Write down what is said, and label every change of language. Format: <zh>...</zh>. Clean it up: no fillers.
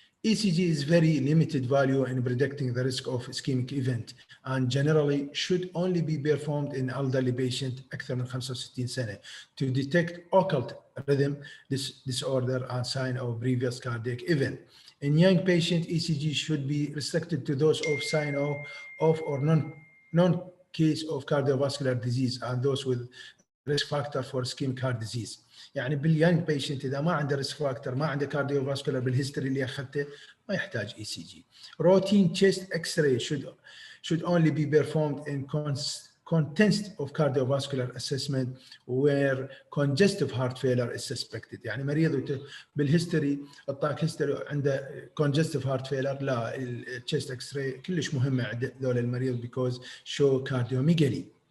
<en>ECG is very limited value in predicting the risk of ischemic event and generally should only be performed in elderly patient</en> <ar>أكثر من 65 سنة</ar> <en>to detect occult rhythm disorder and sign of previous cardiac event. In young patient, ECG should be restricted to those of sign of or non-case of cardiovascular disease and those with risk factor for ischemic heart disease.</en> <ar>يعني باليانج بيشنت اذا ما عنده ريسك فاكتور ما عنده كارديوفاسكولار بالهيستوري اللي اخذته ما يحتاج اي سي جي.</ar> <en>Routine chest X ray should only be performed in context of cardiovascular assessment where congestive heart failure is suspected.</en> <ar>يعني مريض بالهيستوري اعطاك هيستوري عنده congestive heart failure لا التشيست اكس راي كلش مهمه عند ذول المريض</ar> <en>because show cardiomegaly.</en>